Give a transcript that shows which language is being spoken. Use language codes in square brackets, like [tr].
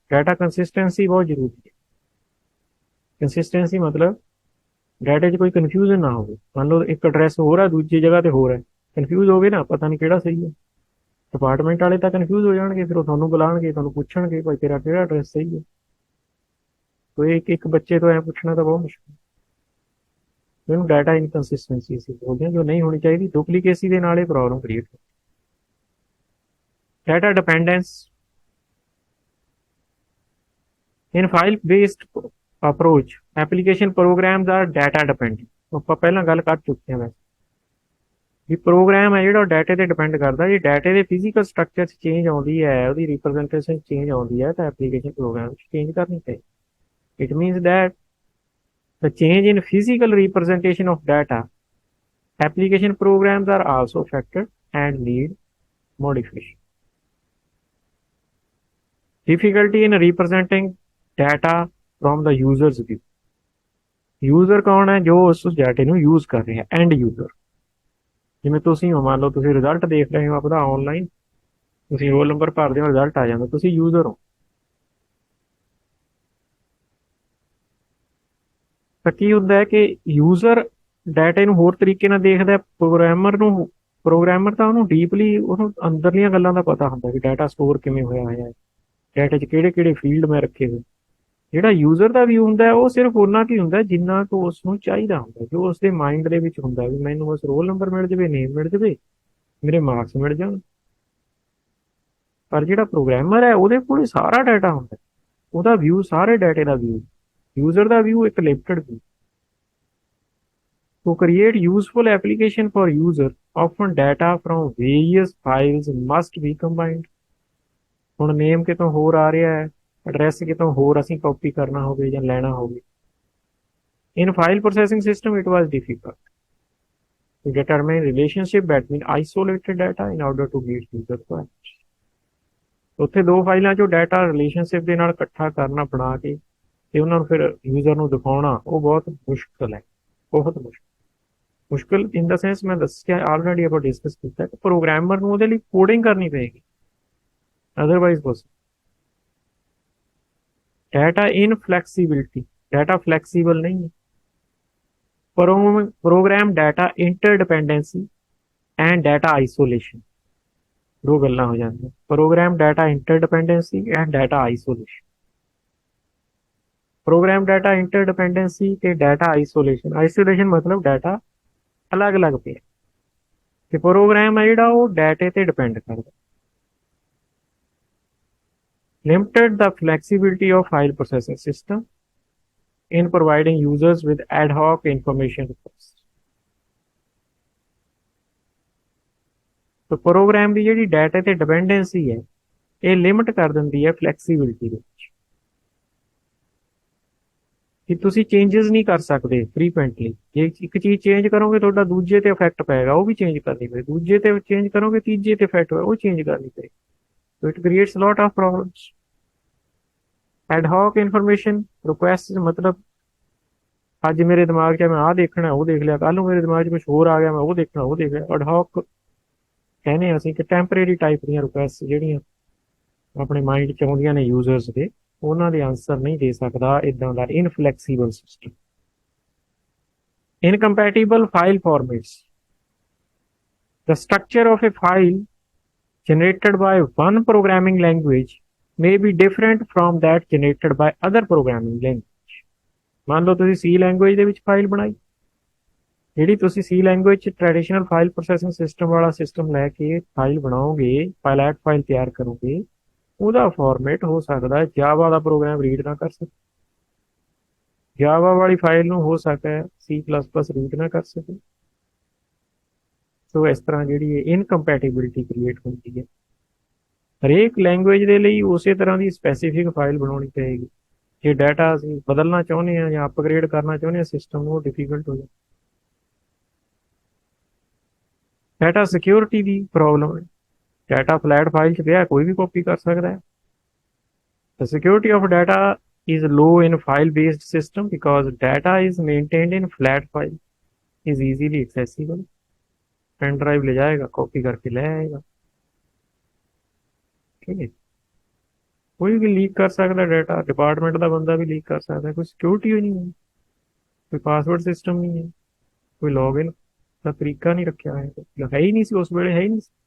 [pa] Data consistency ਬਹੁਤ ਜ਼ਰੂਰੀ ਹੈ। ਕੰਸਿਸਟੈਂਸੀ ਮਤਲਬ ਡਾਟੇ 'ਚ ਕੋਈ ਕਨਫਿਊਜ਼ਨ ਨਾ ਹੋਵੇ। ਮੰਨ ਲਓ ਇੱਕ ਐਡਰੈਸ ਹੋਰ ਹੈ, ਦੂਜੀ ਜਗ੍ਹਾ ਤੇ ਹੋਰ ਹੈ, ਕਨਫਿਊਜ਼ ਹੋ ਗਏ ਨਾ, ਪਤਾ ਨਹੀਂ ਕਿਹੜਾ ਸਹੀ ਹੈ। ਡਿਪਾਰਟਮੈਂਟ ਵਾਲੇ ਤਾਂ ਕਨਫਿਊਜ਼ ਹੋ ਜਾਣਗੇ, ਫਿਰ ਉਹ ਤੁਹਾਨੂੰ ਬੁਲਾਉਣਗੇ, ਤੁਹਾਨੂੰ ਪੁੱਛਣਗੇ ਭਾਈ ਤੇਰਾ ਕਿਹੜਾ ਐਡਰੈਸ ਸਹੀ ਹੈ। [hi] तो एक बच्चे तो ऐ पूछना तो बहुत मुश्किल। [pa] ਇਹਨੂੰ ਡਾਟਾ ਇਨਕਨਸਿਸਟੈਂਸੀ ਸੀ ਬੋਲਦੇ ਹਾਂ, ਜੋ ਨਹੀਂ ਹੋਣੀ ਚਾਹੀਦੀ, ਡੁਪਲੀਕੇਸੀ ਦੇ ਨਾਲ ਇਹ ਪ੍ਰੋਬਲਮ ਕ੍ਰੀਏਟ ਹੋ। [en] Data dependence in file based approach application programs are data dependent. [pa] ਆਪਾਂ ਪਹਿਲਾਂ ਗੱਲ ਕਰ ਚੁੱਕੇ ਹਾਂ ਵੈਸੇ ਵੀ ਪ੍ਰੋਗਰਾਮ ਹੈ ਜਿਹੜਾ ਉਹ ਡਾਟੇ ਤੇ ਡਿਪੈਂਡ ਕਰਦਾ। ਜੇ ਡਾਟੇ ਦੇ ਫਿਜ਼ੀਕਲ ਸਟਰਕਚਰ 'ਚ ਚੇਂਜ ਆਉਂਦੀ ਹੈ, ਉਹਦੀ ਰਿਪਰੈਜ਼ੈਂਟੇਸ਼ਨ ਚੇਂਜ ਆਉਂਦੀ ਹੈ, ਤਾਂ ਐਪਲੀਕੇਸ਼ਨ ਪ੍ਰੋਗਰਾਮ 'ਚ ਚੇਂਜ ਕਰਨੀ ਚਾਹੀਦੀ। [en] It means that the change in physical representation of data, application programs are also affected and need modification. Difficulty in representing data from the user's view. [pa] User ਕੌਣ ਹੈ? ਜੋ ਉਸ ਡਾਟੇ ਨੂੰ ਯੂਜ਼ ਕਰ ਰਿਹਾ, ਐਂਡ ਯੂਜ਼ਰ। ਜਿਵੇਂ ਤੁਸੀਂ ਹੋ, ਮੰਨ ਲਓ ਤੁਸੀਂ ਰਿਜ਼ਲਟ ਦੇਖ ਰਹੇ ਹੋ ਆਪਦਾ ਆਨਲਾਈਨ, ਤੁਸੀਂ ਰੋਲ ਨੰਬਰ ਭਰਦੇ ਹੋ, ਰਿਜ਼ਲਟ ਆ ਜਾਂਦਾ, ਤੁਸੀਂ ਯੂਜ਼ਰ ਹੋ। ਤਾਂ ਕੀ ਹੁੰਦਾ ਹੈ ਕਿ ਯੂਜ਼ਰ ਡਾਟੇ ਨੂੰ ਹੋਰ ਤਰੀਕੇ ਨਾਲ ਦੇਖਦਾ। ਪ੍ਰੋਗਰਾਮਰ ਤਾਂ ਉਹਨੂੰ ਡੀਪਲੀ, ਉਹਨੂੰ ਅੰਦਰਲੀਆਂ ਗੱਲਾਂ ਦਾ ਪਤਾ ਹੁੰਦਾ ਕਿ ਡਾਟਾ ਸਟੋਰ ਕਿਵੇਂ ਹੋਇਆ ਹੈ, ਡਾਟੇ 'ਚ ਕਿਹੜੇ ਕਿਹੜੇ ਫੀਲਡ ਮੈਂ ਰੱਖੇ ਹੋਏ। ਜਿਹੜਾ ਯੂਜ਼ਰ ਦਾ ਵਿਊ ਹੁੰਦਾ ਉਹ ਸਿਰਫ ਉਹਨਾਂ ਕੀ ਹੁੰਦਾ ਜਿੰਨਾ ਕੁ ਉਸ ਨੂੰ ਚਾਹੀਦਾ ਹੁੰਦਾ, ਜੋ ਉਸਦੇ ਮਾਈਂਡ ਦੇ ਵਿੱਚ ਹੁੰਦਾ ਵੀ ਮੈਨੂੰ ਬਸ ਰੋਲ ਨੰਬਰ ਮਿਲ ਜਾਵੇ, ਨੇਮ ਮਿਲ ਜਾਵੇ, ਮੇਰੇ ਮਾਰਕਸ ਮਿਲ ਜਾਣ। ਪਰ ਜਿਹੜਾ ਪ੍ਰੋਗਰਾਮਰ ਹੈ ਉਹਦੇ ਕੋਲ ਸਾਰਾ ਡਾਟਾ ਹੁੰਦਾ, ਉਹਦਾ ਵਿਊ ਸਾਰੇ ਡਾਟੇ ਦਾ ਵਿਊ। ਯੂਜ਼ਰ ਦਾ ਵਿਊ ਇੱਕ limited view. [en] To create useful application for user, often data from various files must be combined. [pa] ਹੁਣ ਨੇਮ ਕਿਤੋਂ ਹੋਰ ਆ ਰਿਹਾ ਹੈ, ਐਡਰੈਸ ਕਿਤੋਂ ਹੋਰ ਅਸੀਂ ਕਾਪੀ ਕਰਨਾ ਹੋਵੇ ਜਾਂ ਲੈਣਾ ਹੋਵੇ। [en] In file processing system, it was difficult to determine relationship between isolated data in order to meet user requirements. [pa] ਉੱਥੇ ਦੋ ਫਾਈਲਾਂ 'ਚੋਂ ਡਾਟਾ ਰਿਲੇਸ਼ਨਸ਼ਿਪ ਦੇ ਨਾਲ ਇਕੱਠਾ ਕਰਨਾ, ਬਣਾ ਕੇ ਤੇ ਉਹਨਾਂ ਨੂੰ ਫਿਰ ਯੂਜ਼ਰ ਨੂੰ ਦਿਖਾਉਣਾ, ਉਹ ਬਹੁਤ ਮੁਸ਼ਕਲ ਹੈ, ਬਹੁਤ ਮੁਸ਼ਕਲ ਇਨ ਦਾ ਸੈਂਸ ਮੈਂ ਦੱਸਿਆ ਆਲਰੇਡੀ, ਆਪਾਂ ਡਿਸਕਸ ਕੀਤਾ ਕਿ ਪ੍ਰੋਗਰਾਮਰ ਨੂੰ ਉਹਦੇ ਲਈ ਕੋਡਿੰਗ ਕਰਨੀ ਪਏਗੀ, otherwise possible. Data ਇਨਫਲੈਕਸੀਬਿਲਿਟੀ, data flexible ਨਹੀਂ ਹੈ। Programme data ਇੰਟਰਡਿਪੈਂਡੈਂਸੀ and data isolation, ਦੋ ਗੱਲਾਂ ਹੋ ਜਾਂਦੀਆਂ। Programme data ਇੰਟਰਡਿਪੈਂਡੈਂਸੀ and data isolation. Programme data ਇੰਟਰਡਿਪੈਂਡੈਂਸੀ ਤੇ ਡਾਟਾ ਆਈਸੋਲੇਸ਼ਨ। ਆਈਸੋਲੇਸ਼ਨ ਮਤਲਬ ਡਾਟਾ ਅਲੱਗ-ਅਲੱਗ ਪਿਆ ਤੇ ਪ੍ਰੋਗਰਾਮ ਹੈ ਜਿਹੜਾ ਉਹ ਡਾਟੇ ਤੇ ਡਿਪੈਂਡ ਕਰਦਾ। [en] Limited the flexibility of file processing system in providing users with ad hoc information requests. [pa] तो ਪ੍ਰੋਗਰਾਮ ਦੀ ਜਿਹੜੀ ਡਾਟਾ ਤੇ ਡਿਪੈਂਡੈਂਸੀ ਹੈ ਇਹ ਲਿਮਿਟ ਕਰ ਦਿੰਦੀ ਹੈ ਫਲੈਕਸੀਬਿਲਿਟੀ ਦੇ ਵਿੱਚ, ਕਿ ਤੁਸੀਂ ਚੇਂਜਸ ਨਹੀਂ ਕਰ ਸਕਦੇ ਫ੍ਰੀਕੁਐਂਟਲੀ। ਜੇ ਇੱਕ ਚੀਜ਼ ਚੇਂਜ ਕਰੋਗੇ ਤੁਹਾਡਾ ਦੂਜੇ ਤੇ ਇਫੈਕਟ ਪਏਗਾ, ਉਹ ਵੀ ਚੇਂਜ ਕਰਨੀ ਪਏ। ਦੂਜੇ ਤੇ ਚੇਂਜ ਕਰੋਗੇ ਤੀਜੇ ਤੇ ਇਫੈਕਟ ਹੋਇਆ, ਉਹ ਚੇਂਜ ਕਰਨੀ ਪਏ। [en] So it creates lot of problems. [pa] Ad hoc information request ਮਤਲਬ ਅੱਜ ਮੇਰੇ ਦਿਮਾਗ 'ਚ ਮੈਂ ਆਹ ਦੇਖਣਾ, ਉਹ ਦੇਖ ਲਿਆ, ਕੱਲ੍ਹ ਨੂੰ ਮੇਰੇ ਦਿਮਾਗ 'ਚ ਕੁਛ ਹੋਰ ਆ ਗਿਆ, ਮੈਂ ਉਹ ਦੇਖਣਾ, ਉਹ ਦੇਖ ਲਿਆ। ਐਡ ਹੌਕ ਕਹਿੰਦੇ ਅਸੀਂ ਕਿ ਟੈਂਪਰੇਰੀ ਟਾਈਪ ਦੀਆਂ ਰਿਕੁਐਸਟ ਜਿਹੜੀਆਂ ਆਪਣੇ ਮਾਈਂਡ 'ਚ ਆਉਂਦੀਆਂ ਨੇ ਯੂਜ਼ਰਸ ਦੇ, ਉਹਨਾਂ ਦੇ ਆਨਸਰ ਨਹੀਂ ਦੇ ਸਕਦਾ ਇੱਦਾਂ ਦਾ ਇਨਫਲੈਕਸੀਬਲ system. ਇਨਕੰਪੈਟੀਬਲ file formats. [en] The structure of a file generated by one programming language may be different from that generated by other programming language. [pa] ਮੰਨ ਲਓ ਤੁਸੀਂ C ਲੈਂਗੁਏਜ ਦੇ ਵਿੱਚ ਫਾਈਲ ਬਣਾਈ, ਜਿਹੜੀ ਤੁਸੀਂ C ਲੈਂਗੁਏਜ 'ਚ ਟ੍ਰੈਡੀਸ਼ਨਲ ਫਾਈਲ ਪ੍ਰੋਸੈਸਿੰਗ ਸਿਸਟਮ ਵਾਲਾ ਸਿਸਟਮ ਲੈ ਕੇ ਫਾਈਲ ਬਣਾਓਗੇ, ਫਾਈਲੈਟ ਫਾਈਲ ਤਿਆਰ ਕਰੋਗੇ, ਉਹਦਾ ਫਾਰਮੈਟ ਹੋ ਸਕਦਾ ਜਾਵਾ ਦਾ ਪ੍ਰੋਗਰਾਮ ਰੀਡ ਨਾ ਕਰ ਸਕੇ, ਜਾਵਾ ਵਾਲੀ ਫਾਈਲ ਨੂੰ ਹੋ ਸਕਦਾ ਹੈ C++ ਰੀਡ ਨਾ ਕਰ ਸਕੇ। ਸੋ ਇਸ ਤਰ੍ਹਾਂ ਜਿਹੜੀ ਹੈ ਇਨਕੰਪੈਟੀਬਿਲਿਟੀ ਕ੍ਰੀਏਟ ਹੁੰਦੀ ਹੈ। ਹਰੇਕ ਲੈਂਗੁਏਜ ਦੇ ਲਈ ਉਸੇ ਤਰ੍ਹਾਂ ਦੀ ਸਪੈਸੀਫਿਕ ਫਾਈਲ ਬਣਾਉਣੀ ਪਏਗੀ। ਜੇ ਡਾਟਾ ਅਸੀਂ ਬਦਲਣਾ ਚਾਹੁੰਦੇ ਹਾਂ ਜਾਂ ਅਪਗ੍ਰੇਡ ਕਰਨਾ ਚਾਹੁੰਦੇ ਹਾਂ ਸਿਸਟਮ ਨੂੰ, ਉਹ ਡਿਫੀਕਲਟ ਹੋ ਜਾਂਦਾ। ਡਾਟਾ ਸਿਕਿਉਰਿਟੀ ਦੀ ਪ੍ਰੋਬਲਮ ਹੈ। ਡਾਟਾ ਫਲੈਟ ਫਾਈਲ 'ਚ ਪਿਆ, ਕੋਈ ਵੀ ਕਾਪੀ ਕਰ ਸਕਦਾ ਹੈ। [en] The security of data is low in file-based system because data is maintained in flat file, is easily accessible. [hi] Pen drive ले जाएगा, कॉपी करके ले आएगा, ठीक है। कोई भी लीक कर सकता है डाटा, डिपार्टमेंट का बंदा भी लीक कर सकता है। कोई सिक्योरिटी ही नहीं है, कोई पासवर्ड सिस्टम नहीं है, कोई लॉगिन का तरीका नहीं रखा है ही नहीं [pa] सी उस वेले, [hi] है ही नहीं।